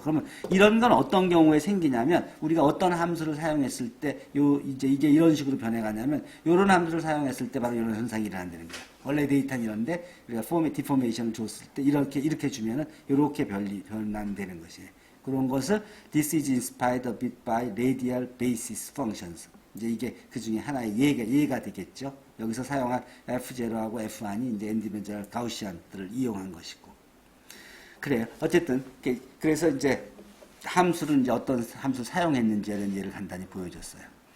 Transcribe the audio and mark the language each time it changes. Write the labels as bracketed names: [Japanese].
[Korean] 그러면 이런 건 어떤 경우에 생기냐면 우리가 어떤 함수를 사용했을 때 이제 이게 이런 식으로 변해가냐면 이런 함수를 사용했을 때 바로 이런 현상이 일어난다는 거예요. 원래 데이터는 이런데 우리가 디포메이션을 줬을 때 이렇게 주면은 이렇게 변환되는 것이에요. 그런 것을 [English] this is inspired a bit by radial basis functions. [Korean] 이제 이게 그 중에 하나의 예가 되겠죠. 여기서 사용한 F0하고 F1이 이제 엔디멘저널 가우시안들을 이용한 것이고. 그래요. 어쨌든, 그래서 이제 함수를 이제 어떤 함수를 사용했는지에 대한 예를 간단히 보여줬어요.